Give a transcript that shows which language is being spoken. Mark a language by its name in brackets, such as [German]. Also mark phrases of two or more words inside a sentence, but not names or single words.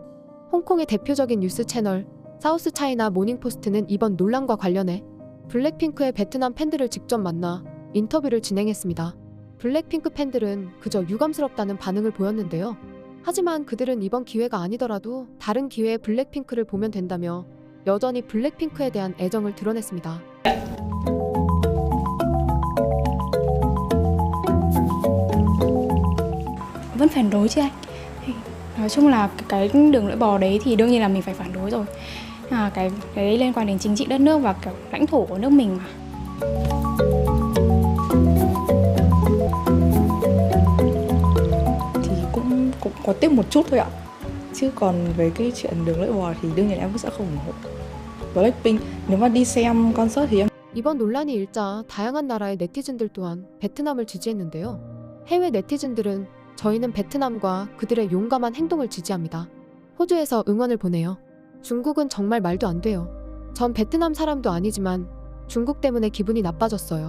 [Korean] 홍콩의 대표적인 뉴스 채널 사우스 차이나 모닝포스트는 이번 논란과 관련해 블랙핑크의 베트남 팬들을 직접 만나 인터뷰를 진행했습니다. 블랙핑크 팬들은 그저 유감스럽다는 반응을 보였는데요. 하지만 그들은 이번 기회가 아니더라도 다른 기회에 블랙핑크를 보면 된다며 여전히 블랙핑크에 대한 애정을 드러냈습니다. [Vietnamese] Vẫn phản đối chứ anh. Nói chung là cái đường lưỡi bò đấy thì đương nhiên là mình phải phản đối rồi. Cái đấy liên quan đến chính trị đất nước và kiểu lãnh thổ của nước mình mà. Thì cũng có tiếc một chút thôi ạ. Chứ còn về cái chuyện đường lưỡi bò thì đương nhiên em cũng sẽ không ủng hộ. Blackpink nếu mà đi xem concert thì em [Korean] 이번 논란이 일자 다양한 나라의 네티즌들 또한 베트남을 지지했는데요. 해외 네티즌들은 저희는 베트남과 그들의 용감한 행동을 지지합니다. 호주에서 응원을 보내요. 중국은 정말 말도 안 돼요. 전 베트남 사람도 아니지만 중국 때문에 기분이 나빠졌어요.